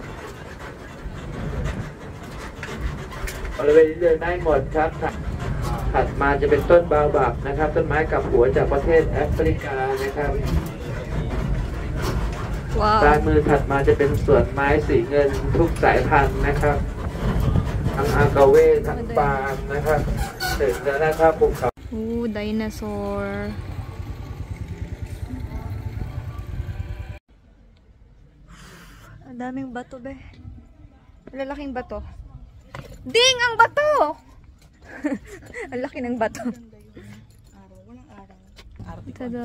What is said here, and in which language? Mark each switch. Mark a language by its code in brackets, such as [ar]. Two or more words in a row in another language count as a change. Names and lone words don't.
[th] บริเวณนี้เดินได้หมดครับถัดมาจะเป็นต้นบาบับนะครับต้นไม้กับหัวจากประเทศแอฟริกานะครับซ้ายมือถัดมาจะเป็นสวนไม้สีเงินทุกสายพันธุ์นะครับทั้งอากาเว่ทั้งปาล์มนะครับถึงแล้วนะครับภูเขา [tl] ไดโนเสาร์ ang daming bato be. Lalaking bato. Ding ang bato. Ang laki ng bato. Tada.